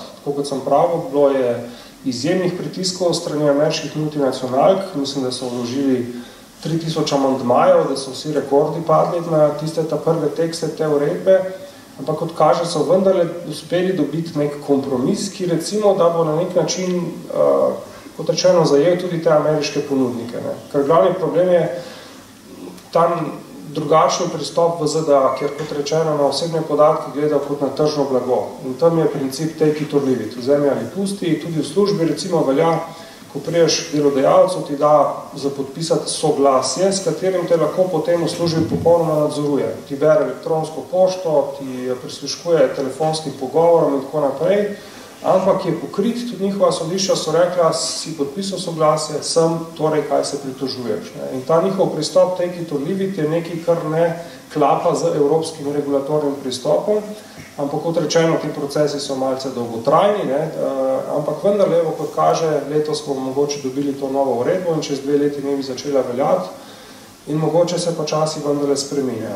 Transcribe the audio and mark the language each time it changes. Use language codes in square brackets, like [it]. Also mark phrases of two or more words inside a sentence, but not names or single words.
[sl] Tako kot sem pravil, bilo je izjemnih pritiskov strani ameriških multinacionalk, mislim, da so vložili 3000 amandmajev, da so vsi rekordi padli na tiste prve tekste te uredbe, ampak kot kaže, so vendarle uspeli dobiti nek kompromis, ki recimo, da bo na nek način kot rečeno, zajel tudi te ameriške ponudnike. Ne. Ker glavni problem je tam drugačni pristop v ZDA, kjer kot rečeno na osebne podatke gleda kot na tržno blago. In tam je princip [en] take it or leave it, [sl] vzemi ali pusti. Tudi v službi recimo velja, ko priješ delodajalcu, ti da za podpisati soglasje, s katerim te lahko potem v službi popolnoma nadzoruje. Ti bere elektronsko pošto, ti prisluškuje telefonskim pogovorom in tako naprej. Ampak je pokrit, tudi njihova sodišča so rekla, si podpisal soglasje, sem, torej kaj se pritožuješ. Ne? In ta njihov pristop [en] take it or leave it [sl] je nekaj, kar ne klapa z evropskim regulatornim pristopom, ampak kot rečeno, ti procesi so malce dolgotrajni, ne? Ampak vendar levo, kot kaže, letos smo mogoče dobili to novo uredbo in čez 2 leti ne bi začela veljati in mogoče se počasi vendarle spreminja.